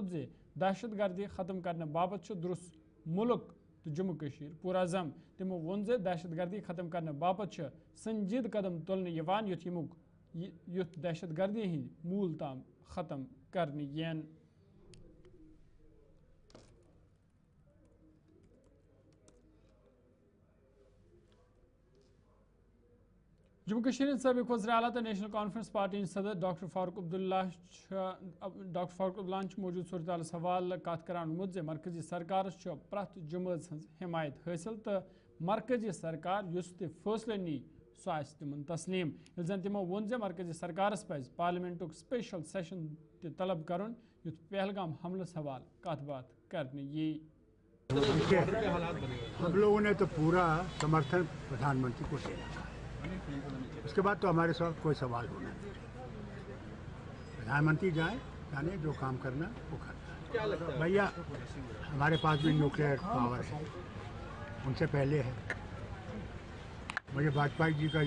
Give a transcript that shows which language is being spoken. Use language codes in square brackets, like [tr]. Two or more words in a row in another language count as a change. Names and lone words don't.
[ks] دہشت گردی ختم کرنے باپت درست ملک تو جموں کشمیر پرعزم تمو ون دہشت گردی ختم کرنے باپت سنجید قدم تلنے یت دہشت گردی ہند مول تام ختم کرنے ین جموں کشمیر سابق وزیر اعلیٰ تو نیشنل کانفرنس پارٹی صدر ڈاکٹر فاروق عبداللہ موجود صورتحالس حوالہ کت کران وونمت مرکزی سرکارس پرت جماعت ہز حمایت حاصل تو مرکزی سرکار یس تہ فیصلہ نی سہ تمن تسلیم یل زن تمو وون مرکزی سرکارس پز پارلیمنٹک [en] special session [ks] تہ طلب کرن یت پہلگام حملس حوالہ کت بات کرنے یی [ur] ہم لوگوں نے تو پورا سمرتھن پردھان منتری کو دیا اس کے بعد تو ہمارے ساتھ کوئی سوال ہونا نہیں پردھان منتری جائیں جانے جو کام کرنا وہ کرنا بھیا ہمارے پاس بھی [en] nuclear power [ur] ہے ان سے پہلے ہے مجھے واجپئی جی کا